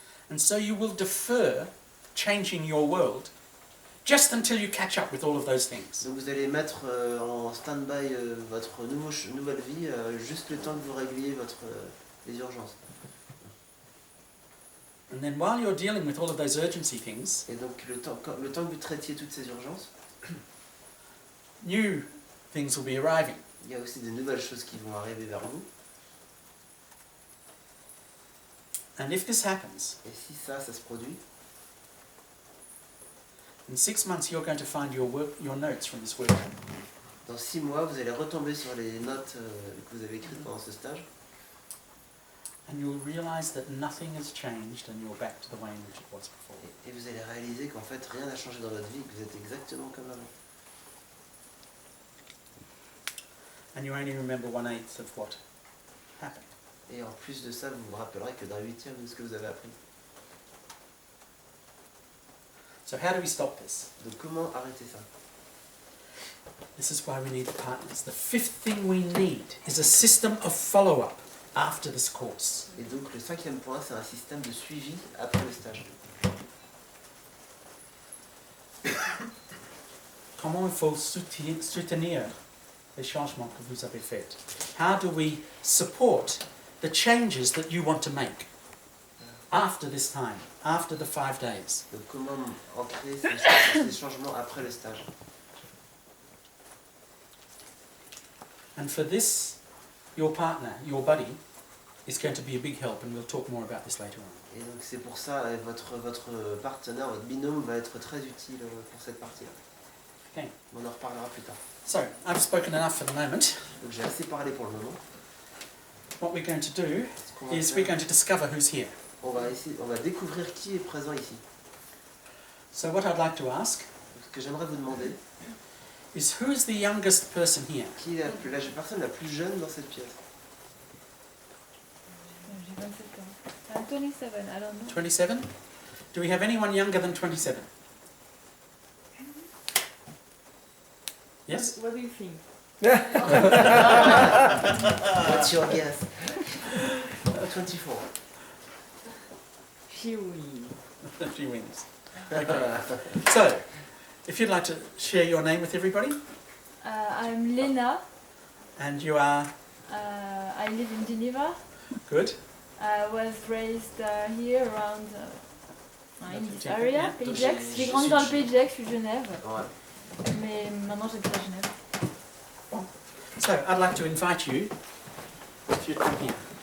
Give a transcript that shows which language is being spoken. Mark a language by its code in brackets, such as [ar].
[en] And so you will defer changing your world just until you catch up with all of those things. [fr] Donc vous allez mettre en stand-by votre nouvelle vie juste le temps que vous régliez les urgences. [en] And then while you're dealing with all of those urgency things, [fr] Et donc le temps que vous traitiez toutes ces urgences, [en] new things will be arriving. [fr] il y a aussi des nouvelles choses qui vont arriver vers vous. [en] And if this happens, [fr] Et si ça se produit, [en] in 6 months you're going to find your notes from this workshop. [fr] dans 6 mois, vous allez retomber sur les notes que vous avez écrites pendant ce stage. [en] And you'll realize that nothing has changed and you're back to the way in which it was before. [fr] Et vous allez réaliser qu'en fait, rien n'a changé dans votre vie, que vous êtes exactement comme avant. [en] And you only remember 1/8 of what happened. [fr] Et en plus de ça, vous vous rappellerez que d'un 8e de ce que vous avez appris. [en] So how do we stop this? [fr] Donc comment arrêter ça? [en] This is why we need partners. The 5th thing we need is a system of follow-up after this course. [fr] Et donc le 5e point, c'est un système de suivi après le stage. Comment il faut soutenir les changements que vous avez faits? [en] How do we support the changes that you want to make after this time, after the 5 days? [fr] Donc comment ancrer ces changements après le stage? [en] And for this, your partner, your buddy, is going to be a big help, and we'll talk more about this later on. [fr] Et donc c'est pour ça, votre partenaire, votre binôme va être très utile pour cette partie-là. [en] Okay. [fr] On en reparlera plus tard. [en] So, I've spoken enough for the moment. [fr] Donc j'ai assez parlé pour le moment. [en] What we're going to do [fr] Ce qu'on va [en] is [fr] faire, [en] we're going to discover who's here. [fr] on va découvrir qui est présent ici. [en] So what I'd like to ask [fr] Ce que j'aimerais vous demander, [en] is who is the youngest person here? [fr] qui est la personne la plus jeune dans cette pièce? J'ai 27 ans. [en] I'm 27, I don't know. 27? Do we have anyone younger than 27? Yes? What do you think? What's your guess? 24. She will. She wins. Okay. So, if you'd like to share your name with everybody, I'm Lena. and you are I live in Geneva. good. I was raised here around in this area, Yeah. [fr] Pays Donc d'Aix. J'ai grandi dans le Pays d'Aix, je suis de Genève. Ouais. Mais maintenant j'habite à Genève. [en] So, I'd like to invite you, if you'd come here.